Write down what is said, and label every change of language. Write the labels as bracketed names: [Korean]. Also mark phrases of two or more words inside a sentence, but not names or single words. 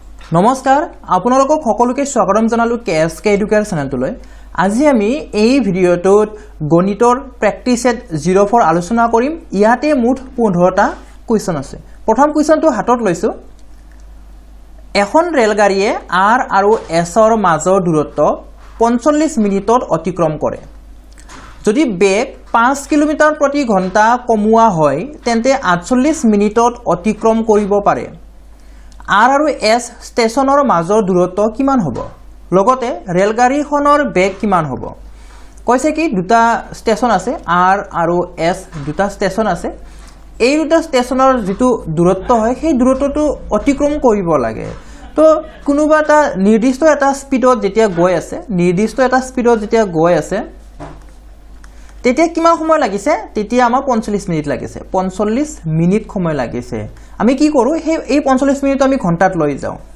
[Assamese] নমস্কাৰ আপোনালোকক সকলোকে স্বাগতম জনালো কেএসকে এডুকেয়াৰ চেনেলটোলৈ আজি আমি এই ভিডিঅটোত গণিতৰ [English] practice set [Assamese] 04 আলোচনা কৰিম ইয়াতে মুঠ 15টা কোৱেশ্চন আছে প্ৰথম কোৱেশ্চনটো হাতত লৈছো এখন ৰেলগাড়ীয়ে আৰ আৰু এছৰ মাজৰ দূৰত্ব 45 মিনিটত অতিক্ৰম কৰে যদি বেগ 5 কিলোমিটাৰ প্ৰতি ঘণ্টা কমোৱা হয় তেন্তে 48 মিনিটত অতিক্ৰম কৰিব পাৰে आर और एस स्टेशनर মাজৰ দূৰত্ব কিমান হ'ব লগতে ৰেলগাড়ীখনৰ বেগ কিমান হ'ব কৈছে কি দুটা স্টেশন আছে आर আৰু एस দুটা স্টেশন আছে এই দুটা স্টেশনৰ যেটো দূৰত্ব হয় সেই দূৰত্বটো অতিক্ৰম কৰিব লাগে তো কোনোবা এটা নিৰ্দিষ্ট এটা স্পিডত যেতিয়া গৈ আছে নিৰ্দিষ্ট এটা স্পিডত যেতিয়া গৈ আছে তেতিয়া কিমান সময় লাগিছে তেতিয়া আমাৰ 45 মিনিট লাগিছে 45 মিনিট সময় লাগিছে আমি কি কৰো এই 45 মিনিট আমি ঘন্টাত লৈ যাও